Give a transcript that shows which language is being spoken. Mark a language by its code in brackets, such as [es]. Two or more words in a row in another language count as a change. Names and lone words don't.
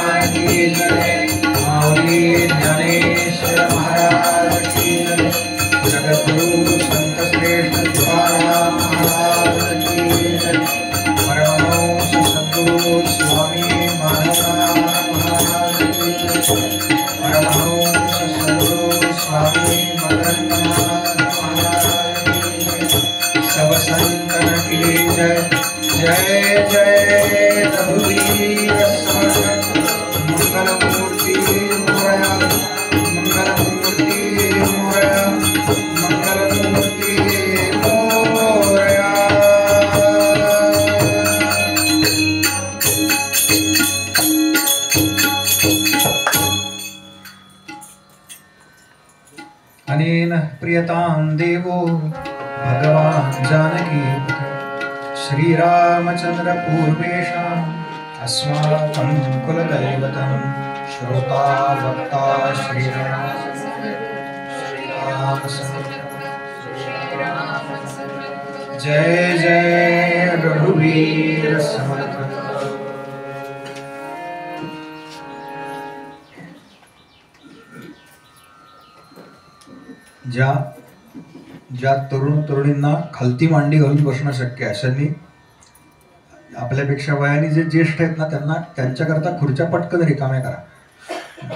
[hi] की जय, माऊली ज्ञानेश्वर महाराज की जय, जगद्गुरु संत श्रेष्ठ तुकाराम महाराज की जय, परमहंस सद्गुरु स्वामी माधवनाथ महाराज की जय, परमहंस सद्गुरु स्वामी मदननाथ महाराज की जय, सब संतन की जय। [mr] जय जय रघुवीर समर्थ मंगलमूर्ति मोरया, मंगलमूर्ति मोरया, मंगलमूर्ति मोरया। [sa] अनेन प्रियतां देवो भगवान् जानकी श्रीरामचंद्र पूर्वेषाम् अस्माकं कुलदैवतं [mr] श्रोता भक्ता श्रीराम जय जय रघुवीर समर्थ। ज्या तरुण तरुणींना खालती मांडी घालून बसणं शक्य आहे अशांनी आपल्यापेक्षा वयाने जे ज्येष्ठ आहेत ना त्यांना त्यांच्याकरता खुर्च्या पटकन रिकाम्या करा।